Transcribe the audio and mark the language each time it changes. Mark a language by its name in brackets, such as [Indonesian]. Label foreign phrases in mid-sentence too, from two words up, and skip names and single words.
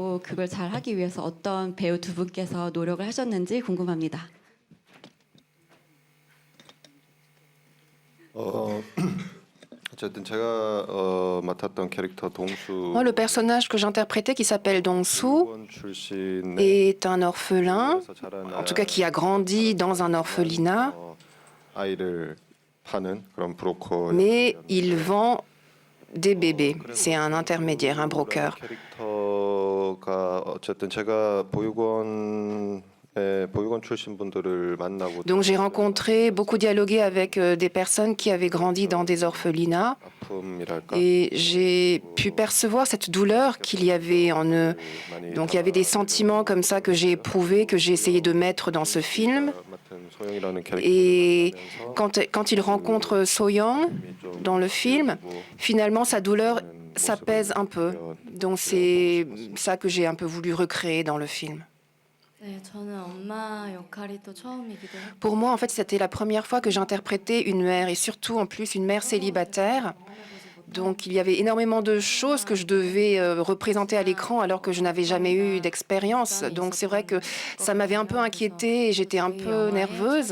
[French] Moi, le personnage que j'interprétais, qui s'appelle Dong-soo, est un orphelin, en tout cas qui a grandi dans un orphelinat, mais il vend des bébés. C'est un intermédiaire, un broker. [Korean] 보육원 출신 분들을 만나고 [French] Donc j'ai rencontré, beaucoup dialogué avec des personnes qui avaient grandi dans des orphelinats [Korean] 아픔이랄까 [French] et j'ai pu percevoir cette douleur qu'il y avait en eux. Donc il y avait des sentiments comme ça que j'ai éprouvés, que j'ai essayé de mettre dans ce film. [Korean] 맡은 소영이라는 캐릭터를 [French] Et [Korean] 만나면서 [French] quand il rencontre So-young dans le film, finalement sa douleur s'apaise un peu. Donc c'est ça que j'ai un peu voulu recréer dans le film. [Korean] 네, 저는 엄마 역할이 또 처음이기도 했고 [French] Pour moi, en fait, c'était la première fois que j'interprétais une mère et surtout en plus une mère célibataire. Donc il y avait énormément de choses que je devais représenter à l'écran alors que je n'avais jamais eu d'expérience. Donc c'est vrai que ça m'avait un peu inquiétée et j'étais un peu nerveuse.